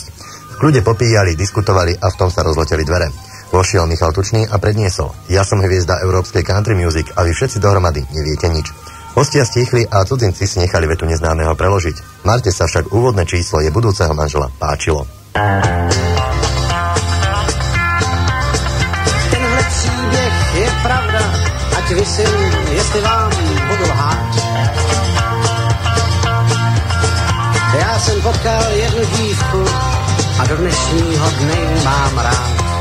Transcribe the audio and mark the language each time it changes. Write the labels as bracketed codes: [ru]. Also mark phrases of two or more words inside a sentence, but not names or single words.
[sk] V kľude popíjali, diskutovali a v tom sa rozleteli dvere. Vošiel Michal Tučný a predniesol: Ja som hviezda európskej country music a vy všetci dohromady neviete nič. Hostia stichli a cudzinci si nechali vetu neznámeho preložiť. Marte sa však úvodné číslo je budúceho manžela páčilo. [cs] Tenhle příběh je pravda, ať vysím, jestli vám budu lhát. Já jsem potkal jednu dívku a do dnešního dne mám rád.